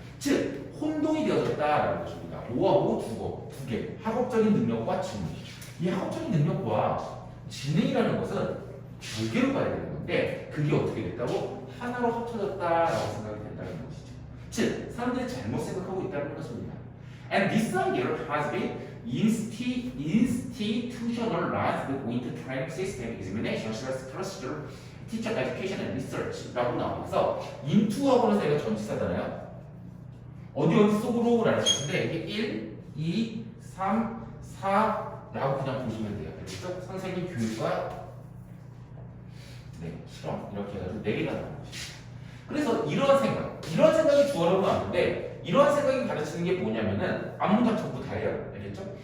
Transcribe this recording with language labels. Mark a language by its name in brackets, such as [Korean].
[Korean] 즉 혼동이 되어졌다라는 것입니다. 오하고 두 개. 학업적인 능력과 지능. 이 학업적인 능력과 지능이라는 것은 두 개로 봐야 되는 건데 그게 어떻게 됐다고? 하나로 합쳐졌다라고 생각이 된다는 것이죠. 즉 사람들이 잘못 생각하고 있다는 것입니다. [English] And this idea has been institutionalized into training system, examination, procedure, teacher education and research라고 나오면서 into [Korean] 하고는 제가 전치사잖아요. 어디 속으로 라는 뜻인데 이게 1, 2, 3, 4라고 그냥 보시면 돼요. 그래서 선생님 교육과 실험 이렇게 해가지고 4개가 나온 것입니다. 그래서 이러한 생각이 주어로 나왔는데 이러한 생각이 가르치는 게 뭐냐면은 앞문장 전부 다예요. 알겠죠?